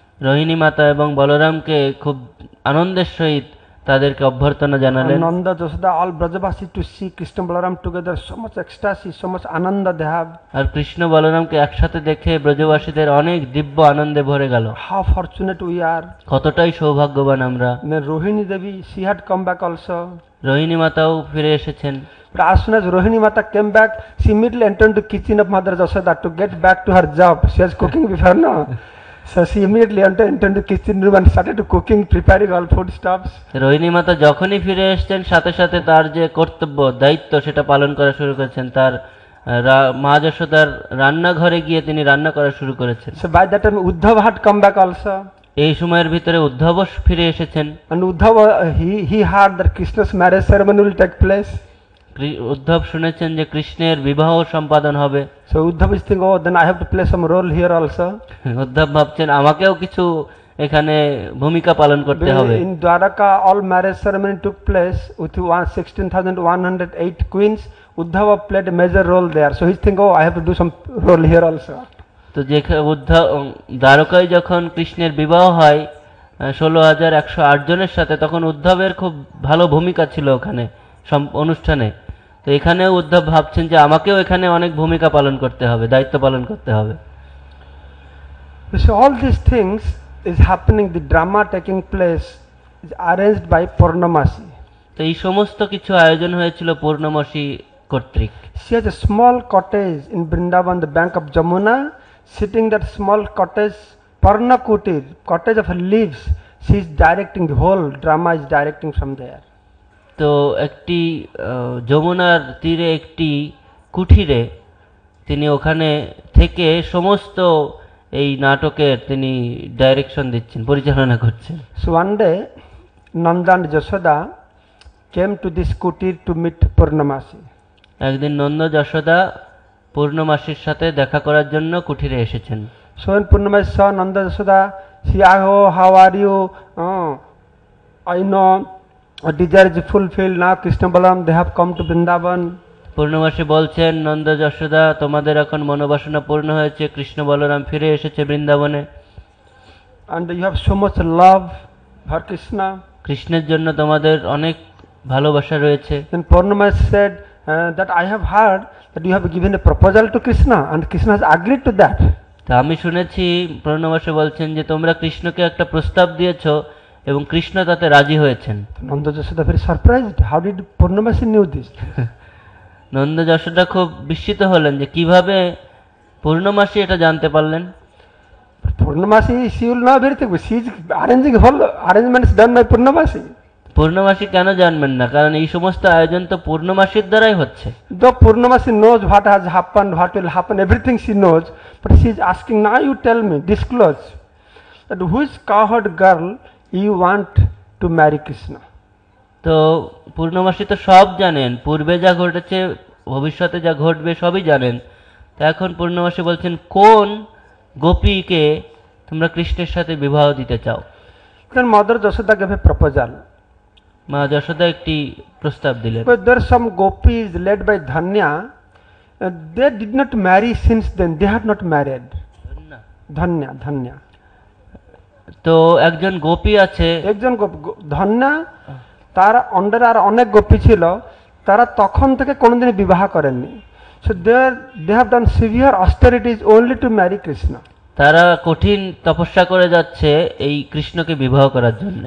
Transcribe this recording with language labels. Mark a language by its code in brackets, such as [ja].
[bn] রোহিণী মাতা এবং বলরামকে খুব আনন্দের সহিত তাদেরকে অভ্যর্থনা জানালেন। [en] And Nanda, Jashoda, all Brajabasis to see Krishna Balaram together, so much ecstasy, so much ananda they have. [bn] আর কৃষ্ণ বলরামকে একসাথে দেখে ব্রজবাসীদের অনেক দিব্য আনন্দে ভরে গেল। [en] How fortunate we are. [bn] কতটাই সৌভাগ্যবান আমরা। [en] Then Rohini Devi, she had come back also. [bn] Rohini মাতাও ফিরে এসেছেন। [en] But as soon as Rohini Mata came back, she immediately entered into the kitchen of Mother Jashoda to get back to her job. She was cooking before, no? So she immediately entered into the kitchen room and started to cooking, preparing all food stuffs. [bn] Rohini মাতা যখনই ফিরে এসেছেন সাথে সাথে তার যে কর্তব্য দায়িত্ব সেটা পালন করা শুরু করেছেন। তার মা যশোদার রান্নাঘরে গিয়ে তিনি রান্না করা শুরু করেছেন। [en] So by that time Uddhava had come back also. [bn] এই সময়ের ভিতরে উদ্ধব ফিরে এসেছেন। [en] And Uddhava, he heard that Krishna's marriage ceremony will take place. [bn] Uddhav শুনেছেন যে কৃষ্ণের বিবাহ সম্পাদন হবে। [en] So Uddhava is thinking, oh, then I have to play some role here also. [bn] Uddhav ভাবছেন আমাকেও কিছু এখানে ভূমিকা পালন করতে হবে। [en] In Dwaraka, all marriage ceremony took place with 16,108 queens. Uddhava played a major role there. So he's thinking, oh, I have to do some role here also. [bn] তো যে দ্বারকায় যখন কৃষ্ণের বিবাহ হয় 16,108 জনের সাথে, তখন উদ্ধবের খুব ভালো ভূমিকা ছিল ওখানে অনুষ্ঠানে। তো এখানেও উদ্ধব ভাবছেন যে আমাকেও এখানে অনেক ভূমিকা পালন করতে হবে, দায়িত্ব পালন করতে হবে। [en] So all these things is happening, the drama taking place is arranged by Purnamasi. [bn] তো এই সমস্ত কিছু আয়োজন হয়েছিল পূর্ণমাসী কর্তৃক। [en] She has a small cottage in Vrindavan, the bank of Jamuna. Sitting that small cottage, Parna Kutir, cottage of leaves, she is directing the whole drama, is directing from there. [bn] তো একটি যমুনার তীরে একটি কুঠিরে তিনি ওখানে থেকে সমস্ত এই নাটকের তিনি ডাইরেকশন দিচ্ছেন, পরিচালনা করছেন। [en] So one day Nanda and Jashoda came to this kutir to meet Purnamasi. [bn] একদিন নন্দ যশোদা পূর্ণমাসীর সাথে দেখা করার জন্য কুঠিরে এসেছেন। [en] So when Purnamasi saw Nanda Jashoda, she asked, oh, how are you? Oh, I know a desire is fulfilled now. Krishna Balaram, they have come to Vrindavan. [bn] পূর্ণমাসী বলছেন, নন্দ যশোদা, তোমাদের এখন মনোবাসনা পূর্ণ হয়েছে, কৃষ্ণ বলরাম ফিরে এসেছে বৃন্দাবনে। [en] And you have so much love for Krishna. [bn] কৃষ্ণের জন্য তোমাদের অনেক ভালোবাসা রয়েছে। [en] Then Purnamasi said that I have heard that you have given a proposal to Krishna and Krishna has agreed to that. [bn] তা আমি শুনেছি, পূর্ণমাসী বলছেন যে তোমরা কৃষ্ণকে একটা প্রস্তাব দিয়েছো এবং কৃষ্ণ তাতে রাজি হয়েছেন। [en] Nanda Jashoda very surprised. How did Purnamasi knew this? [bn] Nanda Yashoda খুব বিস্মিত হলেন যে কিভাবে পূর্ণমাসী এটা জানতে পারলেন। [en] Purnamasi, she will know everything. She is arranging whole arrangements done by Purnamasi. [bn] পূর্ণমাসী কেন জানবেন না? কারণ এই সমস্ত আয়োজন তো পূর্ণমাসীর দ্বারাই হচ্ছে। [en] Though Purnamasi knows what has happened, what will happen, everything she knows, but she is asking, now you tell me, disclose, that which cowherd girl you want to marry Krishna. [bn] তো পূর্ণমাসী তো সব জানেন, পূর্বে যা ঘটেছে, ভবিষ্যতে যা ঘটবে সবই জানেন। তো এখন পূর্ণমাসী বলছেন, কোন গোপীকে তোমরা কৃষ্ণের সাথে বিবাহ দিতে চাও? [en] Then Mother Jashoda gave a proposal. [bn] মা যশোদা একটি প্রস্তাব দিলেন। [en] But there are some gopis led by Dhanya, they did not marry since then, they had not married. Dhanya. [bn] তো একজন গোপী আছে, একজন ধন্যা, তার অন্ডারে আর অনেক গোপী ছিল, তারা তখন থেকে কোনোদিন বিবাহ করেননি। [en] So they have done severe austerities only to marry Krishna. [bn] তারা কঠিন তপস্যা করে যাচ্ছে এই কৃষ্ণকে বিবাহ করার জন্য।